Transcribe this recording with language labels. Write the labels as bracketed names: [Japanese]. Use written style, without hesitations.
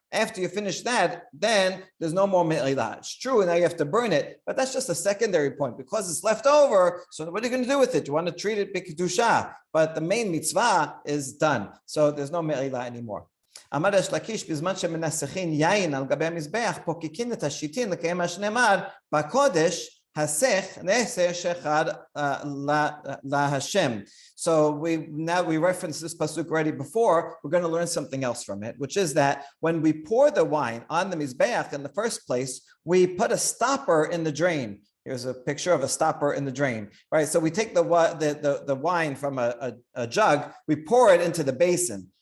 [English] After you finish that, then there's no more me'ilah. It's true, now you have to burn it, but that's just a secondary point because it's left over. So what are you going to do with it? You want to treat it b'kedusha, but the main mitzvah is done. So there's no me'ilah anymore. [Hebrew] אמר ריש לקיש, בזמן שמנסחים יין על גבי המזבח, פוקקים את השיטין לקיים מה שנאמר, בקודש הסך נעשה שחר להשם. [English] So we referenced this pasuk already before. We're going to learn something else from it, which is that when we pour the wine on the mizbeach in the first place, we put a stopper in the drain. Here's a picture of a stopper in the drain, right? So we take the wine from a jug, we pour it into the basin.